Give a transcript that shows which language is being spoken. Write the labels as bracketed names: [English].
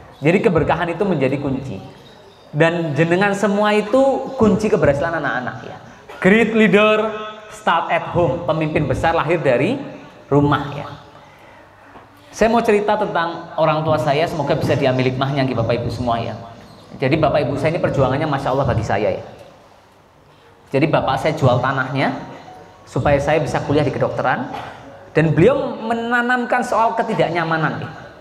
[Indonesian] Jadi keberkahan itu menjadi kunci. Dan jenengan semua itu kunci keberhasilan anak-anak ya. [English] Great leader start at home. [Indonesian] Pemimpin besar lahir dari rumah ya. Saya mau cerita tentang orang tua saya, semoga bisa diambil hikmahnya Bapak Ibu semua ya. Jadi Bapak Ibu saya ini perjuangannya Masya Allah bagi saya ya. Jadi bapak saya jual tanahnya supaya saya bisa kuliah di kedokteran, dan beliau menanamkan soal ketidaknyamanan.